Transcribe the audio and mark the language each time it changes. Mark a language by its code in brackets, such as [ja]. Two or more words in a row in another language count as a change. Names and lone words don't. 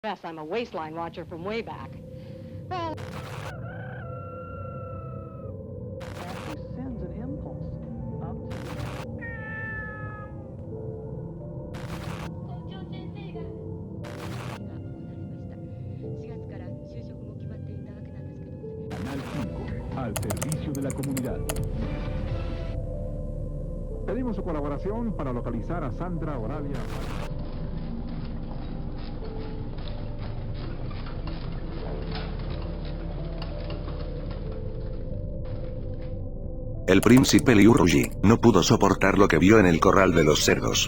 [en] Yes, I'm a waistline watcher from way back. Well, Actually sends an impulse up to [ja] 校長先生が4月から就職も決まっていたわけなんですけどもね。 [es] Canal 5, al servicio de la comunidad. Pedimos su colaboración para localizar a Sandra Oralia. El príncipe Liu Ruji no pudo soportar lo que vio en el corral de los cerdos.